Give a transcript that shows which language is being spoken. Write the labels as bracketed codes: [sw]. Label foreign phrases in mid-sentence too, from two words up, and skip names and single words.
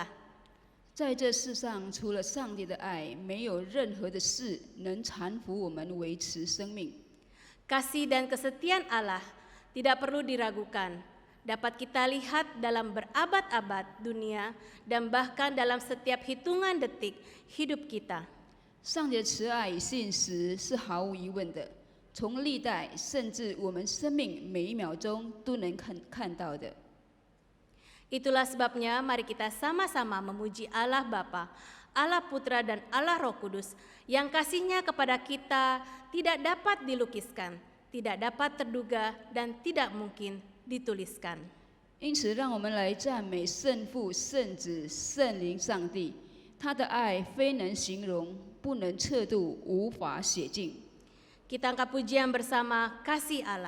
[zh] 在这世上，除了上帝的爱，没有任何的事能搀扶我们维持生命。 [id] Kasih dan kesetiaan Allah tidak perlu diragukan. Dapat kita lihat dalam berabad-abad dunia dan bahkan dalam setiap hitungan detik hidup kita. [zh] 上帝的慈爱与信实是毫无疑问的，从历代甚至我们生命每一秒钟都能看到的。 [id] Itulah sebabnya mari kita sama-sama memuji Allah Bapa, Allah Putra dan Allah Roh Kudus yang kasih-Nya kepada kita tidak dapat dilukiskan, tidak dapat terduga dan tidak mungkin dituliskan. [zh] 因此，让我们来赞美圣父、圣子、圣灵上帝，他的爱非能形容，不能测度，无法写尽。 [id] Kita angkat pujian bersama kasih Allah.